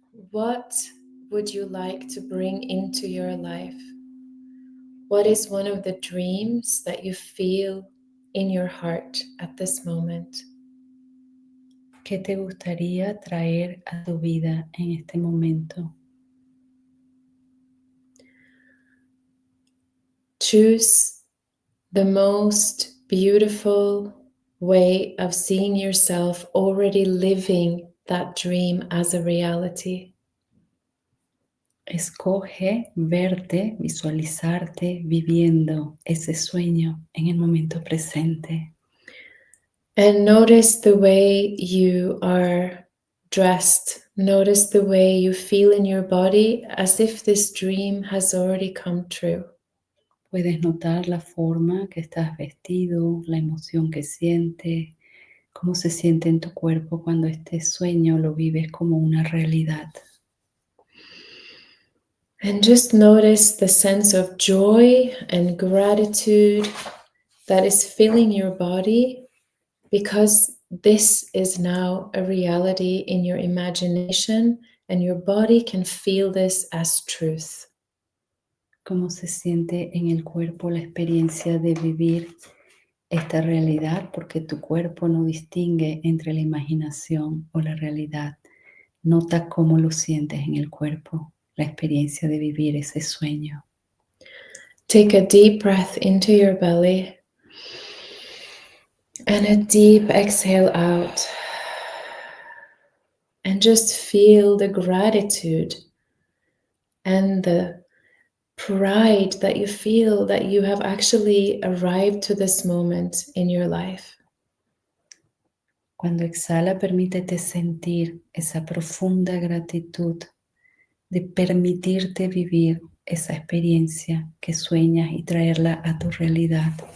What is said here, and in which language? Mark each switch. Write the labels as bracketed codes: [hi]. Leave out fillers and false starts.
[en] What would you like to bring into your life? What is one of the dreams that you feel in your heart at this moment? [es] ¿Qué te gustaría traer a tu vida en este momento? [en] Choose the most beautiful way of seeing yourself already living that dream as a reality. [es] Escoge verte, visualizarte viviendo ese sueño en el momento presente. [en] And notice the way you are dressed. Notice the way you feel in your body as if this dream has already come true. [es] Puedes notar la forma que estás vestido, la emoción que sientes, cómo se siente en tu cuerpo cuando este sueño lo vives como una realidad. [en] And just notice the sense of joy and gratitude that is filling your body, because this is now a reality in your imagination and your body can feel this as truth. [es] Cómo se siente en el cuerpo la experiencia de vivir esta realidad, porque tu cuerpo no distingue entre la imaginación o la realidad. Nota cómo lo sientes en el cuerpo, la experiencia de vivir ese sueño. [en] Take a deep breath into your belly and a deep exhale out. And just feel the gratitude and the pride that you feel that you have actually arrived to this moment in your life. [es] Cuando exhala, permítete sentir esa profunda gratitud de permitirte vivir esa experiencia que sueñas y traerla a tu realidad.